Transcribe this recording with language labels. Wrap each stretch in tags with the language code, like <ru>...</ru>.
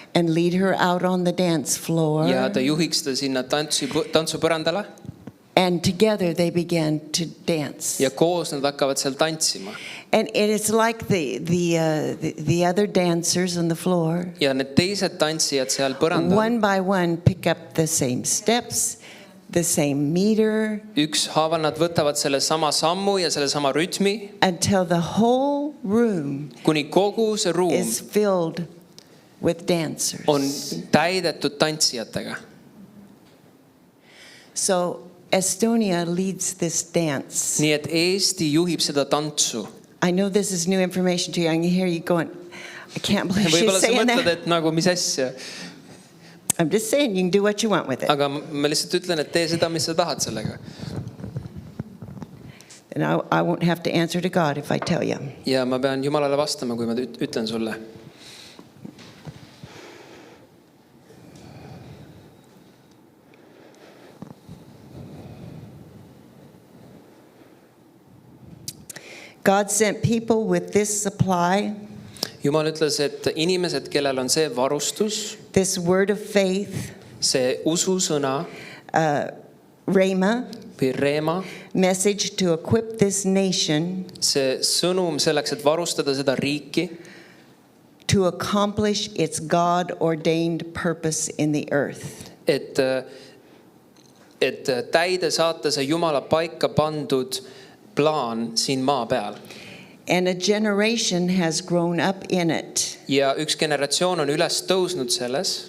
<en>and lead her out on the dance floor.</en> <et>ja ta juhiks ta sinna tantsupõrandale</et> <en>And together they began to dance.</en> <et>ja koos nad hakkavad seal tantsima.</et> <en>And it's like the other dancers on the floor,</en> <et>Ja need teised tantsijad seal põrandal</et> <en>one by one, pick up the same steps, the same meter,</en> <et>ükshaaval nad võtavad selle sama sammu ja selle sama rütmi,</et> <en>until the whole room</en> <et>kuni kogu see ruum</et> <en>is filled with dancers.</en> <et>on täidetud tantsijatega.</et> <en>So Estonia leads this dance.</en> <et>Nii et Eesti juhib seda tantsu.</et> <en>I know this is new information to you. I can hear you going, I can't believe she's</en> <et>Võib-olla sa</et> <en>saying</en> <et>mõtled,</et> <en>that.</en> <et>et nagu mis asja,</et> <en>I'm just saying, you can do what you want with it.</en> <et>aga ma lihtsalt ütlen, et tee seda, mis sa tahad sellega.</et> <en>And I won't have to answer to God if I tell you.</en> <et>Ja ma pean Jumalale vastama, kui ma ütlen sulle.</et> <en>God sent people with this supply,</en> <et>Jumal ütles, et inimesed, kellel on see varustus,</et> <en>this word of faith,</en> <et>see ususõna</et> <en>rhema,</en> <et>või reema,</et> <en>message to equip this nation</en> <et>see sõnum selleks, et varustada seda riiki,</et> <en>to accomplish its God-ordained purpose in the earth.</en> <et>et täide saata see Jumala paika pandud plaan siin maa peal.</et> <en>And a generation has grown up in it.</en> <et>Ja üks generatsioon on üles tõusnud selles,</et>